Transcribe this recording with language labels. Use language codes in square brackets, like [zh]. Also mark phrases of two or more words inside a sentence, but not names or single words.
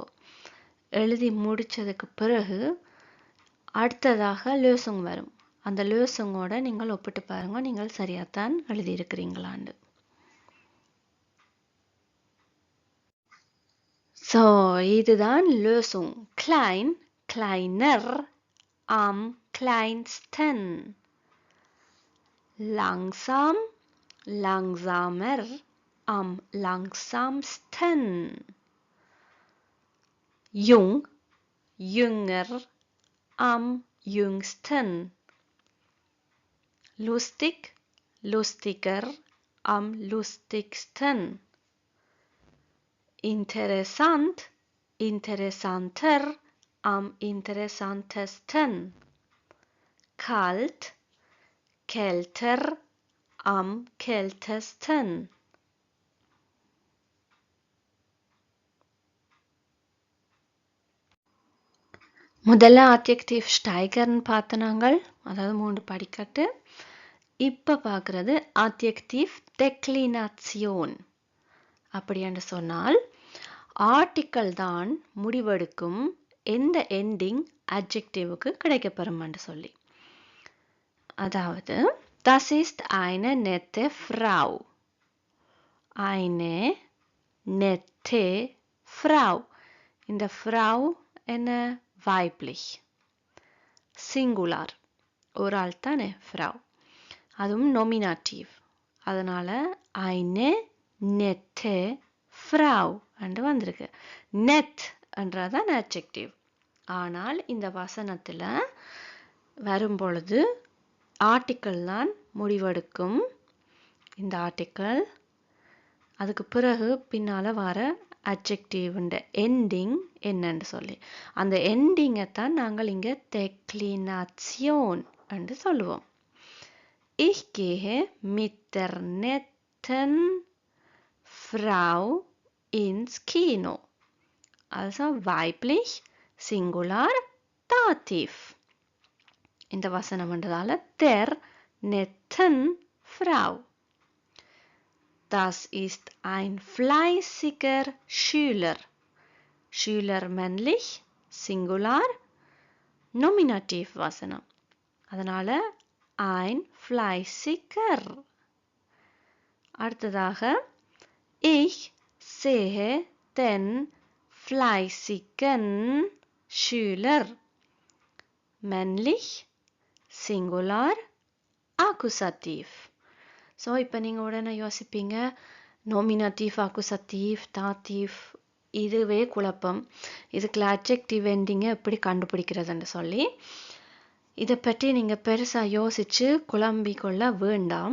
[ta] எழுதி முடித்ததுக்கு பிறகு அடுத்ததாக லேசுங் வரும். அந்த லேசுங்கோட நீங்கள் ஒப்பிட்டு பாருங்க, நீங்கள் சரியாத்தான் எழுதியிருக்கிறீங்களாண்டு. ஸோ இதுதான் லேசுங். [de] klein, kleiner, am kleinsten. Langsam, langsamer, am langsamsten. Jung, jünger, am jüngsten. Lustig, lustiger, am lustigsten. Interessant, interessanter, am interessantesten. Kalt, kälter, am kältesten. [ta] முதல்ல adjective steigern பார்த்தனாங்கள், அதாவது 3 படிக்கட்டு. இப்போ பார்க்குறது [en] adjective declination. [ta] அப்படி என்று சொன்னால் ஆர்டிக்கல் தான் முடிவெடுக்கும் எந்த எண்டிங் adjectiveக்கு கிடைக்கப்பெறும் என்று சொல்லி. அதாவது [de] das ist eine nette Frau. Eine nette Frau. [ta] இந்த Frau என்ன? weiblich. singular. ஒரு ஆள் தானே Frau. அதுவும் nominativ. அதனால [de] eine nette Frau [ta] என்று வந்திருக்கு. net என்றதான் adjective. ஆனால் இந்த வசனத்தில் வரும் பொழுது ஆர்டிக்கல் தான் முடிவெடுக்கும். இந்த ஆர்டிக்கல் அதுக்கு பிறகு பின்னால் வர அட்ஜெக்டிவ்ன்ற எண்டிங் என்னன்னு சொல்லி அந்த எண்டிங்கை தான் நாங்கள் இங்கே டெக்ளினாசியோன் என்று சொல்லுவோம். [de] Ich gehe mit der netten Frau ins Kino. Also weiblich, singular, dativ. [ta] இந்த வசனம் என்றதால [de] der netten Frau. Das ist ein fleißiger Schüler. Schüler männlich, singular, nominativ வசனம். [ta] அதனால [de] ein fleißiger. அடுத்ததாக ich sehe den fleißigen Schüler. männlich, singular, accusativ. [ta] ஸோ இப்போ நீங்கள் உடனே யோசிப்பீங்க, [de] Nominativ, Akkusativ, Dativ, [ta] இதுவே குழப்பம், இதுக்குள்ள அட்ஜெக்டிவ் எண்டிங்கை எப்படி கண்டுபிடிக்கிறதுன்னு சொல்லி இதை பற்றி நீங்கள் பெருசாக யோசித்து குழம்பிக்கொள்ள வேண்டாம்.